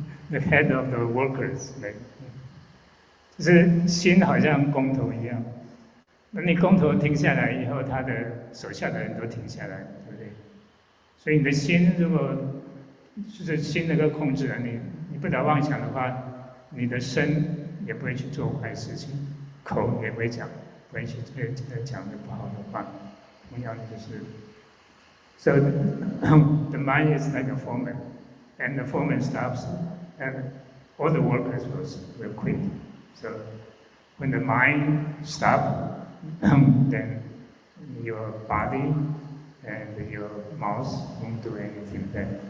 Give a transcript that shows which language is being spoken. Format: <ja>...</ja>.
<en>The head of the workers, right?</en> <zh>就是心好像工头一样，那你工头停下来以后，他的手下的人都停下来，对不对？所以你的心如果就是心能够控制了你不得妄想的话，你的身也不会去做坏事情，口也不会讲，不会去讲的不好的话。同样的就是</zh> <en>，so the mind is like a foreman, and the foreman stops, and all the workers will quit. So when the mind stops, then your body and your mouth won't do anything bad.</en>